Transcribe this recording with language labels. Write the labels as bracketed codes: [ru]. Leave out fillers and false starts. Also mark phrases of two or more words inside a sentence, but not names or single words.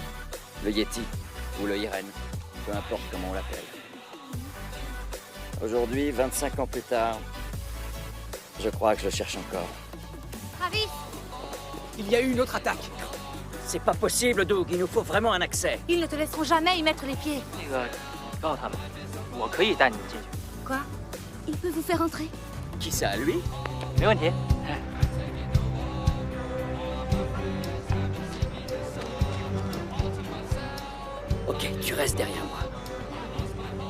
[fr] Le Yeti, ou le Irène, peu importe comment on l'appelle. Aujourd'hui, 25 ans plus tard, je crois que je le cherche encore. Travis! Il y a eu une autre attaque. C'est pas possible, Doug, il nous faut vraiment un accès. Ils ne te laisseront jamais y mettre les pieds. [zh] 那个，告诉他们，我可以带你们进去， [fr] Quoi? Il peut vous faire entrer? Qui ça, lui? [zh] 没问题。 [fr] Ok, tu restes derrière moi.